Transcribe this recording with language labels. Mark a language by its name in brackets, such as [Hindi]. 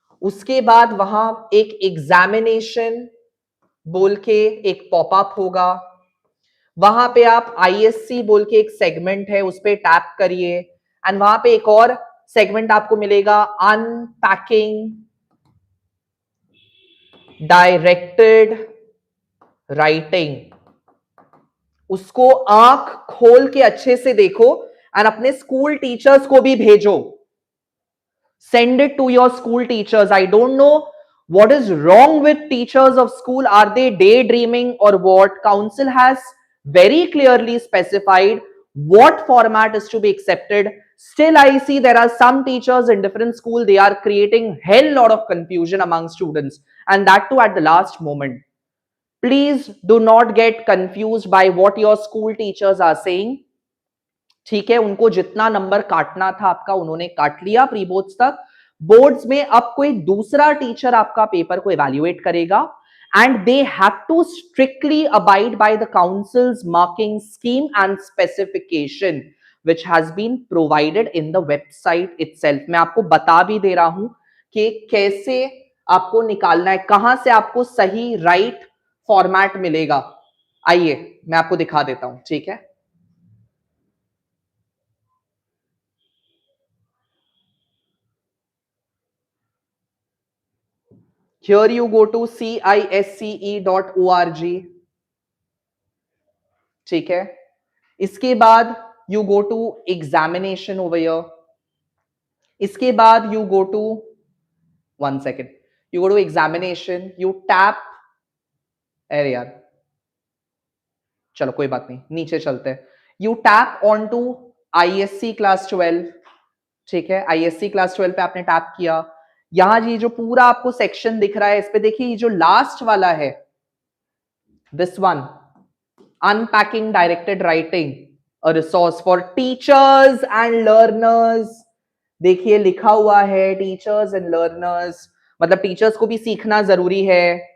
[Hindi] उसके बाद वहां एक एग्जामिनेशन बोल के एक पॉपअप होगा, वहां पे आप ISC बोल के एक सेगमेंट है उस पे टैप करिए, एंड वहां पे एक और सेगमेंट आपको मिलेगा, अनपैकिंग डायरेक्टेड राइटिंग। उसको आंख खोल के अच्छे से देखो एंड अपने स्कूल टीचर्स को भी भेजो। [English] Send it to your school teachers. I don't know what is wrong with teachers of school. Are they daydreaming or what? Council has very clearly specified what format is to be accepted. Still, I see there are some teachers in different schools, they are creating hell lot of confusion among students, and that too at the last moment. Please do not get confused by what your school teachers are saying. [Hindi] ठीक है, उनको जितना number काटना था आपका उन्होंने काट लिया प्री बोर्ड्स तक। बोर्ड्स में अब कोई दूसरा टीचर आपका पेपर को इवैल्यूएट करेगा, [English] And they have to strictly abide by the council's marking scheme and specification which has been provided in the website itself. [Hindi] मैं आपको बता भी दे रहा हूं कि कैसे आपको निकालना है, कहां से आपको सही राइट फॉर्मेट मिलेगा। आइए मैं आपको दिखा देता हूं, ठीक है। [English] Here you go to CISCE.org, [Hindi] ठीक है। इसके बाद [English] you go to examination over here. [Hindi] इसके बाद [English] you go to, 1 second, you go to examination, you tap, [Hindi] अरे यार चलो कोई बात नहीं, नीचे चलते हैं। [English] You tap onto ISC Class 12, [Hindi] ठीक है। ISC Class 12 पे आपने टैप किया, यहां ये जो पूरा आपको सेक्शन दिख रहा है इस पे देखिए, ये जो लास्ट वाला है, [English] This one, unpacking directed writing, a resource for teachers and learners. [Hindi] देखिए लिखा हुआ है टीचर्स एंड लर्नर्स, मतलब टीचर्स को भी सीखना जरूरी है।